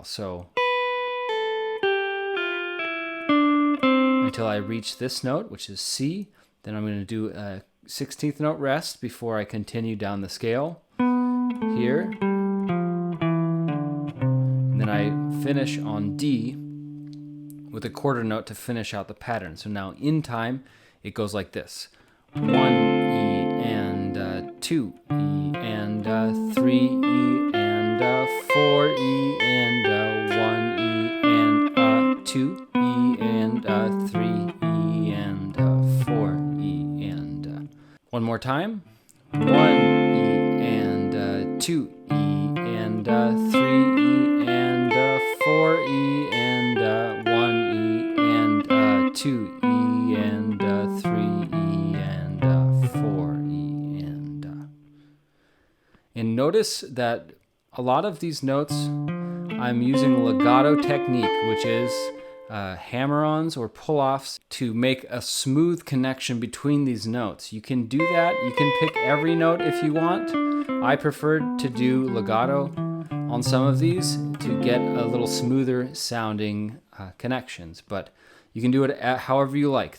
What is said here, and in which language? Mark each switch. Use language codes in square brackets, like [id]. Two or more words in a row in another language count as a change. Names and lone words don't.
[en] So until I reach this note, which is C, then I'm going to do a 16th note rest before I continue down the scale here. And then I finish on D with a quarter note to finish out the pattern. So now in time, it goes like this. 1 E and 2 E and 3 E and 4 E and 1 E and 2 E and 3 E and 4 E and one more time. 1 E and 2 E and 3 E and 4 E and 1 E and 2 E and 3 E and 4 E and and notice that a lot of these notes I'm using legato technique, which is hammer-ons or pull-offs to make a smooth connection between these notes. You can do that. You can pick every note if you want. I prefer to do legato on some of these to get a little smoother sounding connections, but you can do it however you like.